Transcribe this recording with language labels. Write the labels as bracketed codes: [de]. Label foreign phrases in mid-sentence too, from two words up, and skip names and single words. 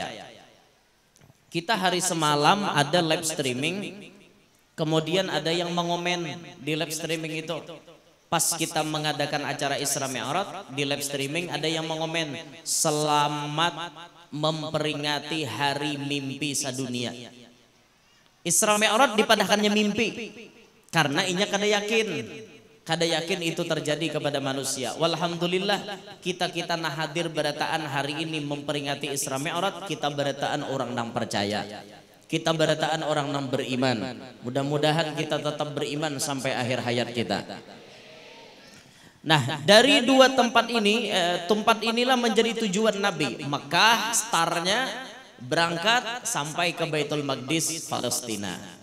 [id] Kita hari semalam ada live streaming, kemudian ada yang mengomen di live streaming itu. Pas kita mengadakan acara Isra Mi'raj di live streaming, ada yang mengomen, selamat memperingati hari mimpi sadunia. [bjn] Isra Mi'raj dipadahkannya mimpi karena inya kada yakin itu terjadi kepada manusia. Walhamdulillah kita nah hadir berataan hari ini memperingati Isra Mi'raj. Kita berataan orang nang percaya, kita berataan orang nang beriman. [id] Mudah-mudahan kita tetap beriman sampai akhir hayat kita. Nah, dari dua tempat ini, tempat inilah menjadi tujuan Nabi. Mekah startnya berangkat sampai ke Baitul Maqdis, Palestina.